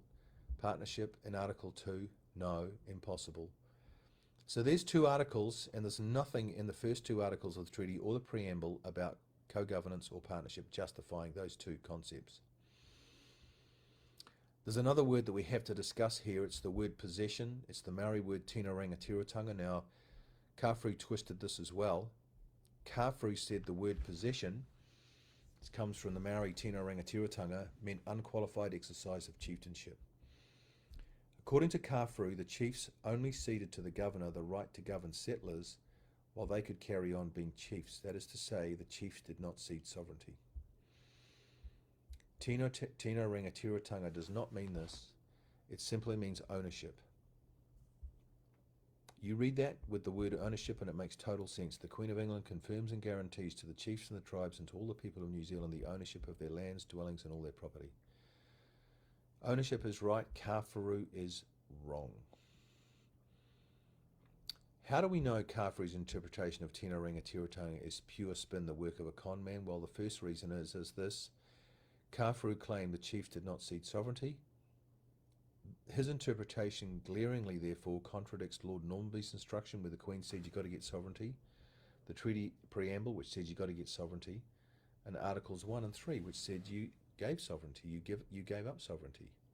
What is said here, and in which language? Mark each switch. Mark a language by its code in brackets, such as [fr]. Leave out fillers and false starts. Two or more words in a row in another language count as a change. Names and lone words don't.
[en] Partnership in Article 2, no, impossible. So there's two articles, and there's nothing in the first two articles of the treaty or the preamble about co-governance or partnership justifying those two concepts. There's another word that we have to discuss here. It's the word possession. It's the Maori word [mi] tino rangatiratanga. [en] Now, Kāwhari twisted this as well. Kāwhari said the word possession, it comes from the Maori [mi] tino rangatiratanga, [en] meant unqualified exercise of chieftainship. According to Kāwhari, the chiefs only ceded to the governor the right to govern settlers while they could carry on being chiefs. That is to say, the chiefs did not cede sovereignty. [mi] Tino rangatiratanga [en] does not mean this. It simply means ownership. You read that with the word ownership and it makes total sense. The Queen of England confirms and guarantees to the chiefs and the tribes and to all the people of New Zealand the ownership of their lands, dwellings, and all their property. Ownership is right, Kāwhari is wrong. How do we know Kāwhari's interpretation of [mi] tino rangatiratanga [en] is pure spin, the work of a con man? Well, the first reason is this. Kāwhari claimed the chiefs did not cede sovereignty. His interpretation glaringly, therefore, contradicts Lord Normanby's instruction where the Queen said you've got to get sovereignty, the treaty preamble which said you've got to get sovereignty, and Articles 1 and 3 which said you gave sovereignty, you gave up sovereignty.